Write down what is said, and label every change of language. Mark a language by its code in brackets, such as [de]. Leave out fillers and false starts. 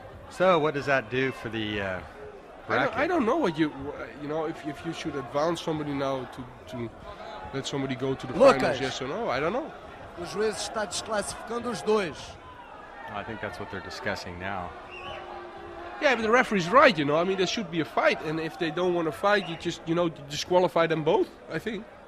[en] So what does that do for the bracket? I don't know what you know, if you should advance somebody now to let somebody go to the finals, yes or no. I don't know. [pt] O juiz está desclassificando os dois. [en] I think that's what they're discussing now. Yeah, but the referee's right, you know. I mean, there should be a fight, and if they don't want to fight, you just, you know, disqualify them both, I think.